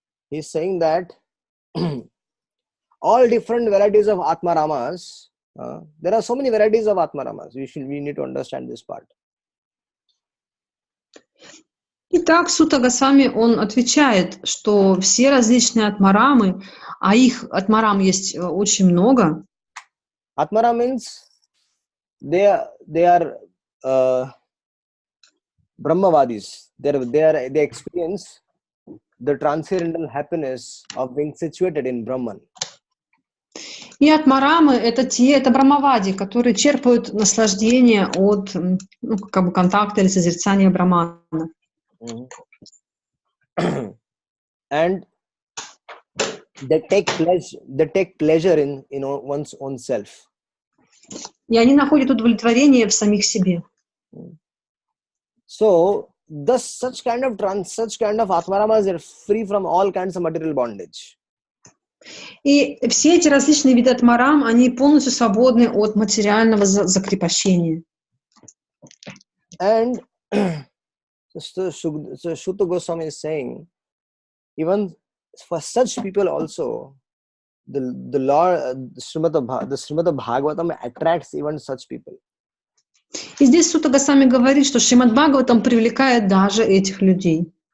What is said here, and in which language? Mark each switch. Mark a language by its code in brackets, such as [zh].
[en] He's saying that all different varieties of Atmaramas, there are so many varieties of Atmaramas. We need to understand this part. [ru] Итак, Сутта Госвами, он отвечает, что все различные атмарамы, а их атмарам есть очень много. [en] Atmara means they are Brahmavadis. They experience the transcendental happiness of being situated in Brahman. [ru] И атмарамы — это брамавади, которые черпают наслаждение от контакта или созерцания Брамана. [en] And they take pleasure in one's own self. [ru] И они находят удовлетворение в самих себе. [en] So thus such kind of Atmaramas are free from all kinds of material bondage. [ru] И все эти различные виды атмарам, они полностью свободны от материального закрепощения. [en] And so Sutta Goswami is saying, even for such people also, the Srimad Bhagavatam attracts even such people. [ru] И здесь Сутта Госвами говорит, что Шримад Бхагаватам привлекает даже этих людей.